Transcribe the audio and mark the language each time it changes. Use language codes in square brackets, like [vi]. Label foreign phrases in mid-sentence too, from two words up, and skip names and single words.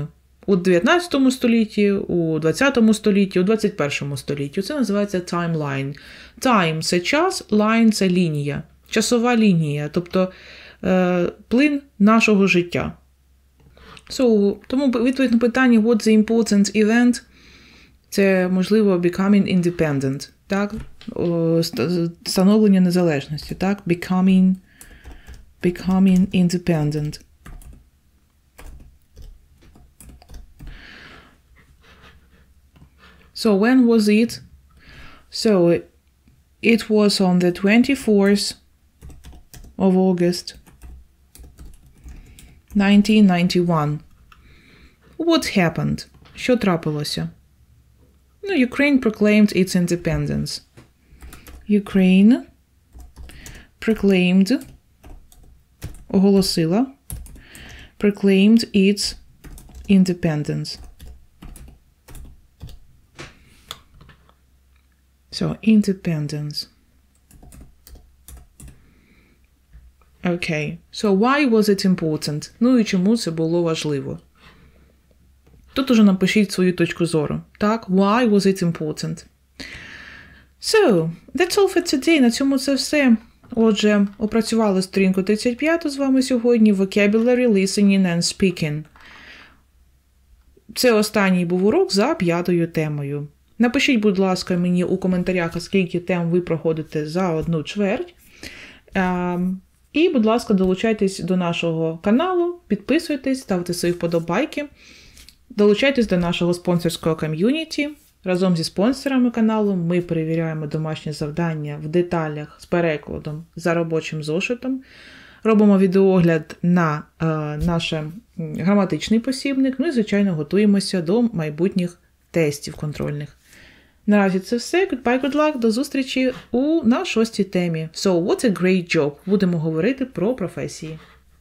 [uk] У 19 столітті, у 20 столітті, у 21 столітті. Це називається таймлайн. Time – це час, line – це лінія. Часова лінія, тобто плин нашого життя. So, тому відповідь на питання [en] what the important event – [uk] це, можливо, [en] becoming independent, [uk] так? Становлення незалежності, так? [en] Becoming independent. So when was it? So it was on the 24th of August, 1991. What happened? [uk] Що трапилося? [en] Ukraine proclaimed its independence. Ukraine proclaimed, оголосила, proclaimed its independence. So, independence. Okay. So, why was it important? [uk] І чому це було важливо? Тут уже напишіть свою точку зору. Так, [en] why was it important? So, that's all for today. [uk] На цьому це все. Отже, опрацювали сторінку 35 з вами сьогодні. [en] Vocabulary, listening and speaking. [uk] Це останній був урок за 5-ю темою. Напишіть, будь ласка, мені у коментарях, скільки тем ви проходите за 1 чверть. І, будь ласка, долучайтесь до нашого каналу, підписуйтесь, ставте свої вподобайки. Долучайтесь до нашого спонсорського ком'юніті. Разом зі спонсорами каналу ми перевіряємо домашні завдання в деталях з перекладом за робочим зошитом. Робимо відеоогляд на наш граматичний посібник. Ну і, звичайно, готуємося до майбутніх тестів контрольних. Наразі це все. [en] Goodbye, good luck. [uk] До зустрічі на 6-й темі. [en] So, what's a great job? [uk] Будемо говорити про професії.